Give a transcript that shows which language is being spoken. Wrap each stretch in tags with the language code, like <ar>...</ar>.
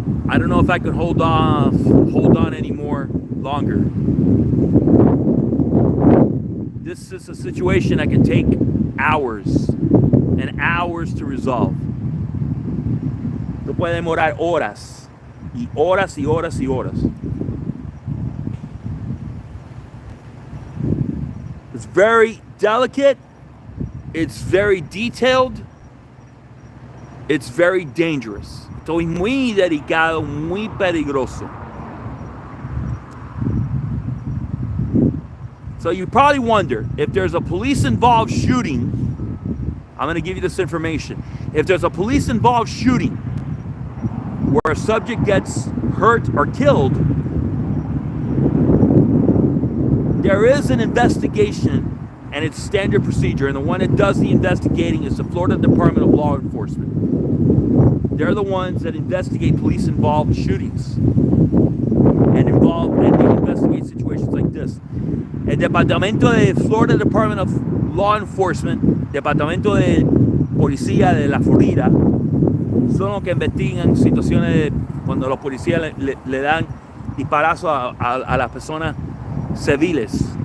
<en>I don't know if I could hold on any more longer. This is a situation that can take hours and hours to resolve.</en> <es>Esto puede demorar horas y horas y horas y horas.</es> <en>It's very delicate. It's very detailed. It's very dangerous.</en> <es>Esto es muy delicado, muy peligroso.</es> <en>So you probably wonder, if there's a police-involved shooting, I'm going to give you this information. If there's a police-involved shooting where a subject gets hurt or killed, there is an investigation and it's standard procedure. And the one that does the investigating is the Florida Department of Law Enforcement. They're the ones that investigate police-involved shootings and they investigate situations like this.</en> <es>El Departamento de Florida Department of Law Enforcement, Departamento de Policía de la Florida, son los que investigan situaciones de cuando los policías le dan disparazos a las personas civiles.</es>